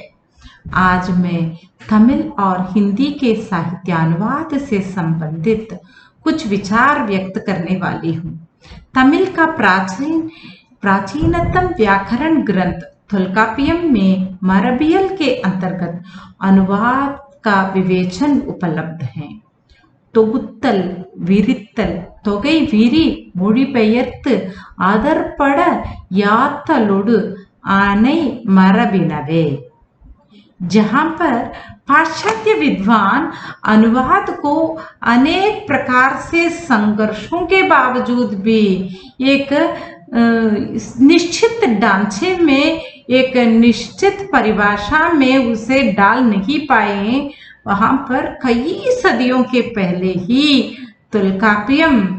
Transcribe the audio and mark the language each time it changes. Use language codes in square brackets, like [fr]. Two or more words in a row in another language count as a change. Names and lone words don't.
[hi] आज मैं तमिल और हिंदी के साहित्यानुवाद से संबंधित कुछ विचार व्यक्त करने वाली हूँ। तमिल का प्राचीनतम व्याकरण ग्रंथ तोल्कापियम में मरबियल के अंतर्गत अनुवाद का विवेचन उपलब्ध है। [ta] தொகுத்தல் விரித்தல் தொகை விரி மொழிபெயர்த்து அதற்பட யாத்தலொடு ஆனை மரபினவே। [hi] जहां पर पाश्चात्य विद्वान अनुवाद को अनेक प्रकार से संघर्षों के बावजूद भी एक निश्चित ढांचे में, एक निश्चित परिभाषा में उसे डाल नहीं पाए, वहां पर कई सदियों के पहले ही तोल्कापियम,